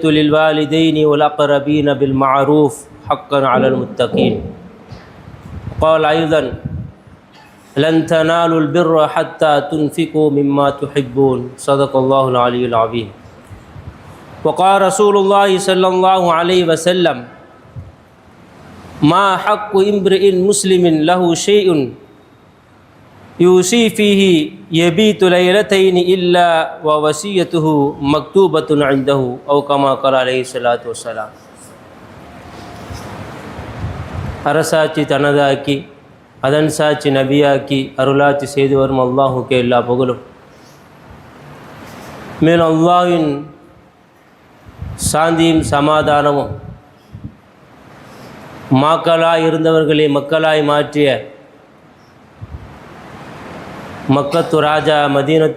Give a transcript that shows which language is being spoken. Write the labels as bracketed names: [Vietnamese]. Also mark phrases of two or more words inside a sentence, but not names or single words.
[Arabic] للوالدين والأقربين بالمعروف حقا على المتقين قال أيضا لن تنالوا البر حتى تنفقوا مما تحبون صدق الله العلي العظيم وقال رسول الله صلى الله عليه وسلم ما حق امرئ مسلم له شيء يوصي فيه يبيت ليلتين إلا ووصيته مكتوبة عنده أو كما قال عليه الصلاة والسلام [Tamil] அரசாட்சி தனதாக்கி அதன் சாட்சி நபியாக்கி அருளாட்சி செய்து வரும் அல்லாஹுக்கு எல்லா புகழும். மேலும் அல்லாஹ்வின் சாந்தியும் சமாதானமும் மக்களாய் இருந்தவர்களை மக்களாய் மாற்றிய மக்கத்து ராஜா மதீனத்து